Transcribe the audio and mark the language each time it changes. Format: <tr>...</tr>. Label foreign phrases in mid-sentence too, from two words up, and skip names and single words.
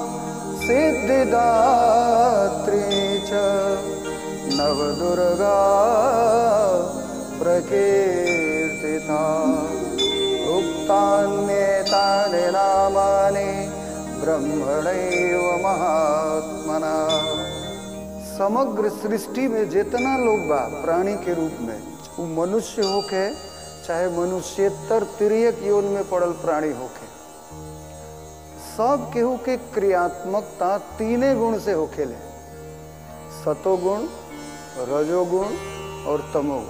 <sa>सिद्धिदात्री च नवदुर्गा प्रकीर्तिता उक्तान्येतानि नामानि ब्रह्मणैव महात्मना।</sa> <bho>समग्र सृष्टि में जितना लोग बा प्राणी के रूप में, वो मनुष्य होके चाहे मनुष्येतर तिर्यक योनि में पड़ल प्राणी होके, सब केहू के क्रियात्मकता तीने गुण से होखेले, सतोगुण, रजोगुण और तमोगुण।</bho>